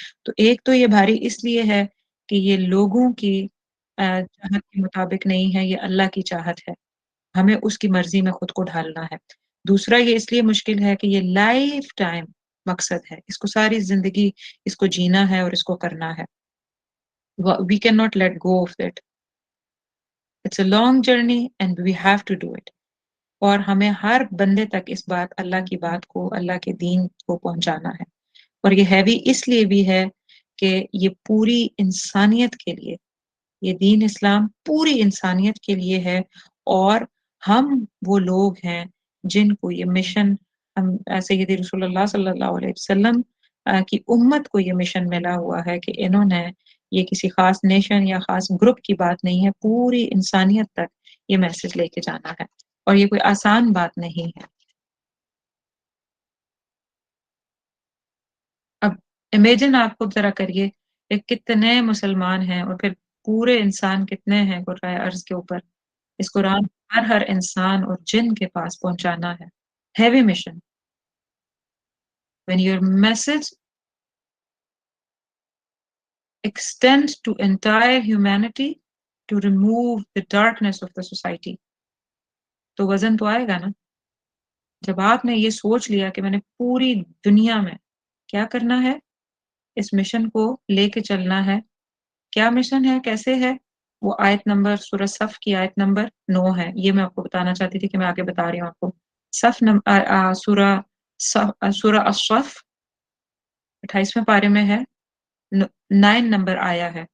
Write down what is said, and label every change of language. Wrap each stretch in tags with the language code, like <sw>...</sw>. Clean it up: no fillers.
<ur>تو ایک تو یہ بھاری اس لیے ہے کہ یہ لوگوں کی چاہت کے مطابق نہیں ہے، یہ اللہ کی چاہت ہے، ہمیں اس کی مرضی میں خود کو ڈھالنا ہے. دوسرا یہ اس لیے مشکل ہے کہ یہ لائف ٹائم مقصد ہے، اس کو ساری زندگی اس کو جینا ہے اور اس کو کرنا ہے.</ur> <en>We cannot let go of it. It's a long journey and we have to do it.</en> <ur>اور ہمیں ہر بندے تک اس بات اللہ کی بات کو، اللہ کے دین کو پہنچانا ہے. اور یہ ہیوی اس لیے بھی ہے کہ یہ پوری انسانیت کے لیے، یہ دین اسلام پوری انسانیت کے لیے ہے. اور ہم وہ لوگ ہیں جن کو یہ مشن، ہم سید رسول اللہ صلی اللہ علیہ وسلم کی امت کو یہ مشن ملا ہوا ہے کہ انہوں نے، یہ کسی خاص نیشن یا خاص گروپ کی بات نہیں ہے، پوری انسانیت تک یہ میسج لے کے جانا ہے. اور یہ کوئی آسان بات نہیں ہے. اب امیجن آپ خود ذرا کریے کہ کتنے مسلمان ہیں اور پھر پورے انسان کتنے ہیں کرۂ ارض کے اوپر. اس قرآن ہر انسان اور جن کے پاس پہنچانا ہے. Heavy mission.</ur> <en>when your message extends to entire humanity to remove the darkness of the society,</en> <ur>تو وزن تو آئے گا نا. جب آپ نے یہ سوچ لیا کہ میں نے پوری دنیا میں کیا کرنا ہے، اس مشن کو لے کے چلنا ہے. کیا مشن ہے، کیسے ہے، وہ آیت نمبر سورہ صف کی آیت نمبر 9 ہے. یہ میں آپ کو بتانا چاہتی تھی کہ میں آگے بتا رہی ہوں آپ کو. سورہ الصف 28ویں پارے میں ہے، 9 نمبر آیا ہے.</ur>